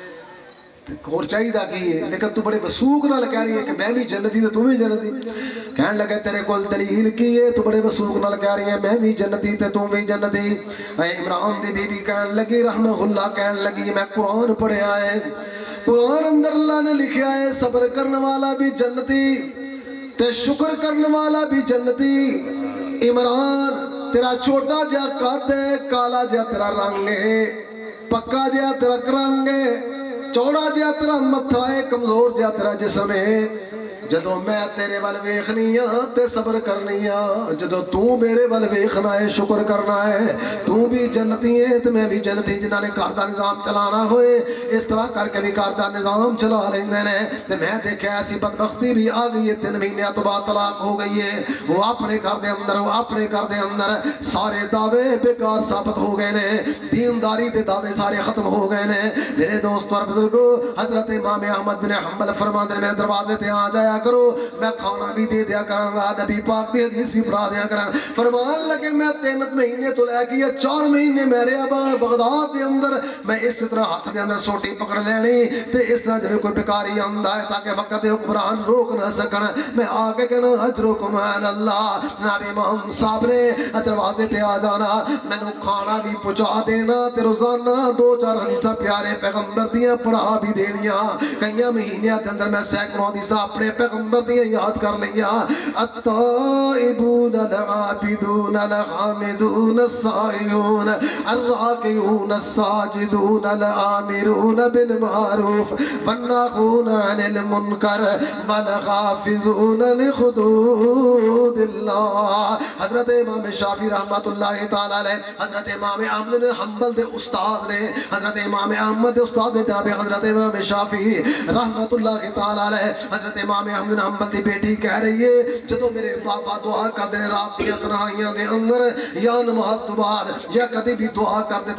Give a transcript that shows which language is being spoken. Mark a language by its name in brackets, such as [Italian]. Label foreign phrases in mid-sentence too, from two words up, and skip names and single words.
[Punjabi] اور چاہیے دا کی ہے لیکن تو بڑے وسوق نال کہہ رہی ہے کہ میں بھی جنتی تے تو بھی جنتی کہنے لگے تیرے کول دلیل کی ہے تو بڑے وسوق نال کہہ رہی ہے میں بھی جنتی تے تو بھی جنتی اے عمران دی بی بی کہنے لگی [Arabic] رحمہ اللہ [Punjabi] کہنے لگی میں قرآن پڑھیا ہے قرآن اندر اللہ نے لکھیا ہے صبر کرنے والا بھی جنتی تے شکر کرنے والا بھی جنتی عمران تیرا چھوٹا جا قد ہے کالا جا تیرا رنگ ہے پکا جا تیرا رنگ ہے چوڑا جا تیرا متھا ہے کمزور جا تیرا جسم ہے جدو میں تیرے ول ویکھنی ہاں تے صبر کرنی ہاں جدو تو میرے ول ویکھنا ہے شکر کرنا ہے تو بھی جنتی ہے تے میں بھی جنتی جنہاں نے گھر دا نظام چلانا ہوئے اس طرح کر کے بھی گھر دا نظام چلا لیندے نے تے میں دیکھا ایسی بدبختی بھی آ گئی ہے 3 مہینے تو بعد طلاق ہو گئی ہے وہ اپنے گھر دے اندر سارے دعوے بیکار ثابت ہو گئے نے دینداری دے دعوے سارے ختم ہو گئے نے میرے دوستو اور بزرگو حضرت امام احمد بن حنبل فرماندے میرے دروازے تے آ جایا کرو میں کھانا بھی دے دیا کراں گا نبی پاک دی حدیث بھی پڑھا دیا کراں فرمان لگے میں 3 مہینے تو لے کے 4 مہینے میرے بغداد دے اندر میں اس طرح ہاتھ دے اندر سوٹی پکڑ لینی تے اس طرح جب کوئی بیکاری آندا ہے تاکہ وقت حکمران روک نہ سکن میں آ کے کہنا [Arabic] اجرکم علی اللہ [Punjabi] نبی امام صاحب نے دروازے تے آ جانا مینوں کھانا بھی پہنچا دینا تے روزانہ 2-4 حدیثاں پیارے پیغمبر دیاں پڑھا بھی دینیاں کئی مہینے دے اندر میں سینکڑوں حدیثاں اپنے پیغمبر دیاں یاد کر لیا [Arabic] التائبون العابدون الحامدون السائحون الراکعون الساجدون الآمرون بالمعروف والناهون عن المنکر والحافظون لحدود اللہ [Punjabi] حضرت امام شافعی [Arabic] رحمت اللہ تعالی علیہ [Punjabi] حضرت امام احمد بن حنبل دے استاد نے حضرت امام احمد دے استاد نے جناب حضرت امام شافعی [Arabic] رحمت اللہ تعالی [Punjabi] علیہ حضرت امام احمد بن حنبل دی بیٹی کہہ رہی ہے جدو میرے بابا دعا کر دے رات کی تنہائیاں دے اندر یا نماز تو بعد یا کدی بھی دعا کر دے